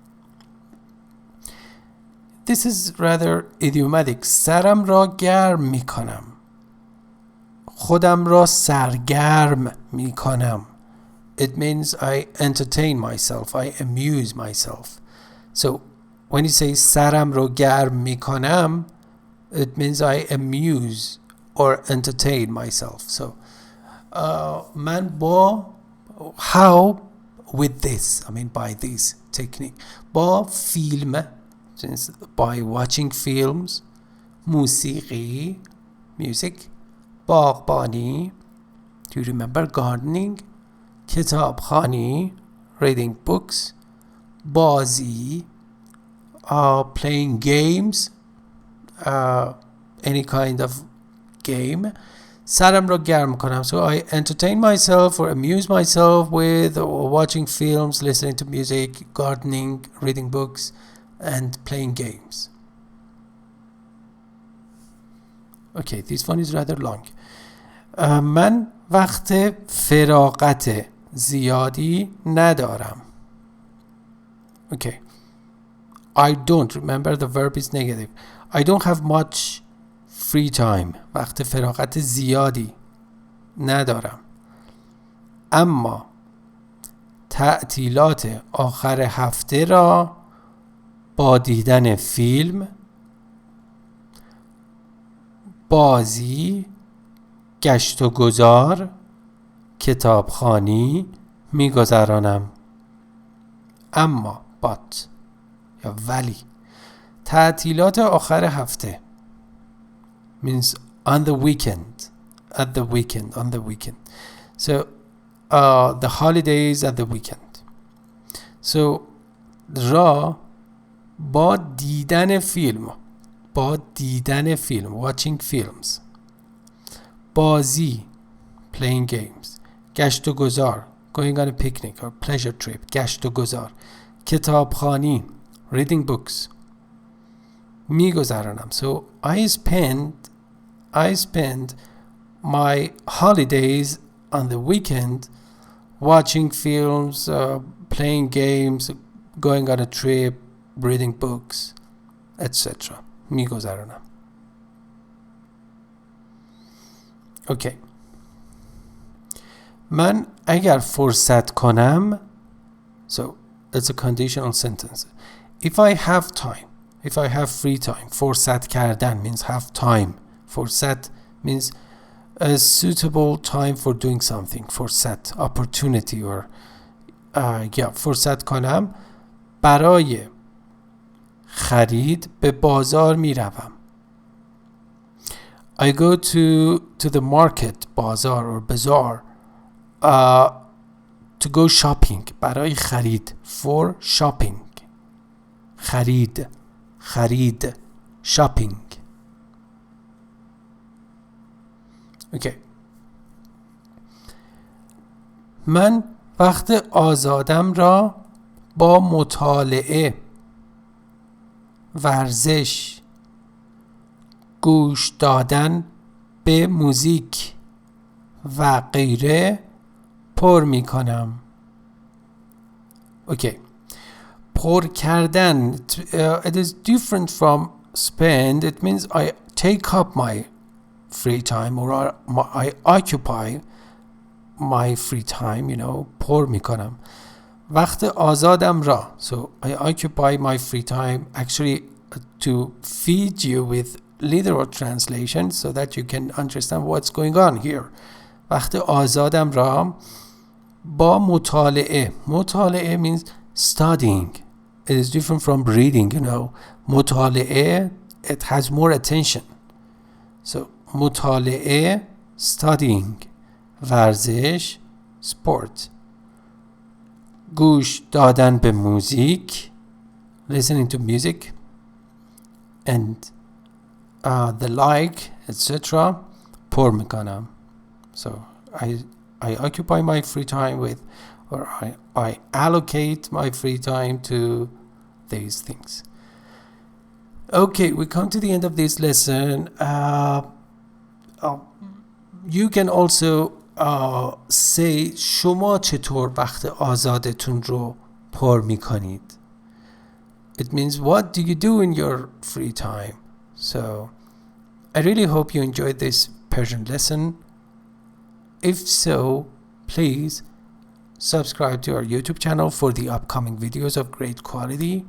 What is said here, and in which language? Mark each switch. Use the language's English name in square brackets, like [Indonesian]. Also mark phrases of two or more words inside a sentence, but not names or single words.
[English] This is rather idiomatic. [Persian] سرم را گرم می کنم. خودم را سرگرم می کنم. [English] It means I entertain myself. I amuse myself. So when you say [Persian] سرم را گرم می کنم, [English] it means I amuse or entertain myself. So [Persian] من با [English] how with this, I mean by this technique, [Persian] با فیلم, [English] by watching films, موسیقی, music, باغبانی, do you remember gardening, کتابخوانی, reading books, بازی, playing games, any kind of game, [Persian] سرم را گرم کنم. [English] So I entertain myself or amuse myself with watching films, listening to music, gardening, reading books, and playing games. Okay, this one is rather long. [Persian] من وقت فراغت زیادی ندارم. [English] Okay. I don't, remember the verb is negative. I don't have much free time. [Persian] وقت فراغت زیادی ندارم. اما تعطیلات آخر هفته را با دیدن فیلم، بازی، گشت و گذار، کتابخوانی میگذرانم. [English] اما but [Persian] یا ولی تعطیلات آخر هفته [English] means on the weekend, at the weekend, on the weekend. So the holidays at the weekend. [Persian] So را با دیدن فیلم، با دیدن فیلم، [English] watching films، بازی، playing games، [Persian] گشت و گذار، [English] going on a picnic or pleasure trip، [Persian] گشت و گذار، کتابخوانی، [English] reading books، میگذرانم. So I spend my holidays on the weekend watching films, playing games, going on a trip, reading books, etc. [Persian] میگذرانم. Okay. من اگر فرصت کنم, [English] so it's a conditional sentence. If I have time, if I have free time, فرصت کردن means have time. فرصت means a suitable time for doing something. [Persian] فرصت, [English] opportunity or [Persian] فرصت کنم, برای خرید به بازار می روم. [English] I go to the market, بازار or bazaar, to go shopping. [Persian] برای خرید, [English] for shopping. خرید, shopping. Okay. [Persian] من وقت آزادم را با مطالعه، ورزش، گوش دادن به موزیک و غیره پر می کنم. [English] Okay. [Persian] پر کردن, [English] it is different from spend. It means I take up my free time or I occupy my free time, you know, [Persian] پر می کنم. وقت آزادم را, [English] so I occupy my free time, actually to feed you with literal translation so that you can understand what's going on here. [Persian] وقت آزادم را با مطالعه. [English] مطالعه means studying. It is different from reading, you know. مطالعه, it has more attention. So مطالعه, studying. ورزش, sport. [Persian] گوش دادن به موزیک, [English] listening to music, and the like, etc. [Persian] پر میکنم. [English] So I occupy my free time with, or I allocate my free time to these things. Okay, we come to the end of this lesson. You can also say [Persian] شما چطور وقت آزادتون رو پر میکنید. [English] It means what do you do in your free time? So I really hope you enjoyed this Persian lesson. If so, please subscribe to our YouTube channel for the upcoming videos of great quality.